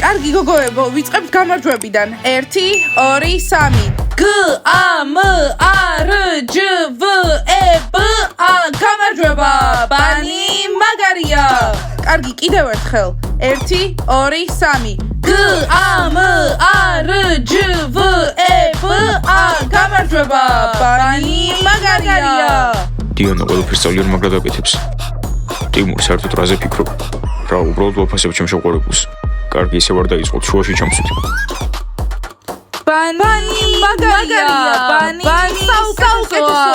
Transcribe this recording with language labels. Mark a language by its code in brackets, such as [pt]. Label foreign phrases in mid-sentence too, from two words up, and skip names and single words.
[ka] კარგი გოგოებო, ვიწყებთ გამარჯვებიდან. 1 2 3 G A M A R J V E B A გამარჯვება. ბანი მაგარია. კარგი, კიდევ ერთხელ. 1 2 3 G A M A R J V E B A გამარჯვება. ბანი მაგარია. დიანა ყველაფერს ძალიან მაგრად აკეთებს. ტიმურ საერთოდ რაზე ფიქრობ? რა უბრალოდ ვაფასებ ჩემ შეყვარებულს. კარგი ისე ვარ დაიწყოთ შუაში ჩამსვით. ბანი მაგარია. ბანი საუკეთესოა.